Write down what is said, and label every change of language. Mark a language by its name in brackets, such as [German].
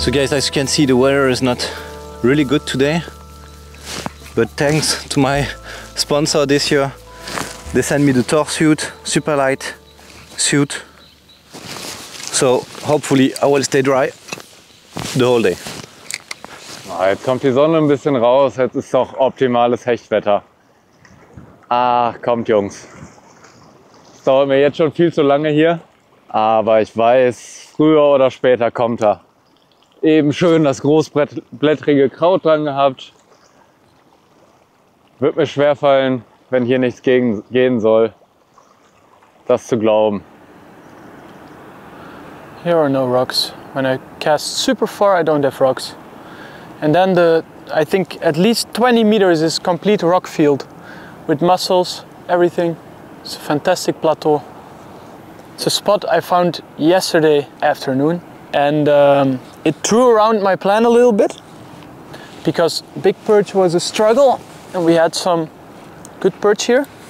[English] So guys, as you can see, the weather is not really good today, but thanks to my sponsor this year, they sent me the Thor suit, super light suit, so hopefully I will stay dry the whole day. [German] Jetzt kommt die Sonne ein bisschen raus, jetzt ist doch optimales Hechtwetter. Ah, kommt Jungs. Es dauert mir jetzt schon viel zu lange hier, aber ich weiß, früher oder später kommt er. Eben schön das großblättrige Kraut dran gehabt. Wird mir schwerfallen, wenn hier nichts gehen soll, das zu glauben. [English] Here are no rocks. When I cast super far, I don't have rocks. And then I think at least 20 meters is complete rock field with mussels, everything. It's a fantastic plateau. It's a spot I found yesterday afternoon, and it threw around my plan a little bit because big perch was a struggle and we had some good perch here.